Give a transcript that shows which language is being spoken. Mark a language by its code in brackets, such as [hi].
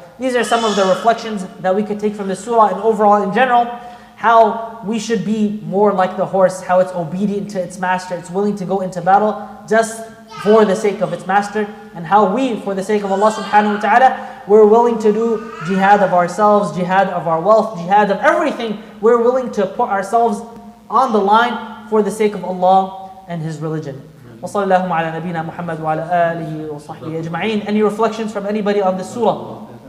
[en] These are some of the reflections that we could take from this surah, and overall in general, how we should be more like the horse, how it's obedient to its master, it's willing to go into battle just for the sake of its master, and how we, for the sake of Allah subhanahu wa ta'ala, we're willing to do jihad of ourselves, jihad of our wealth, jihad of everything. We're willing to put ourselves on the line for the sake of Allah and His religion. [ar] وصلى الله على نبينا محمد وعلى آله وصحبه أجمعين. [en] Any reflections from anybody on this surah?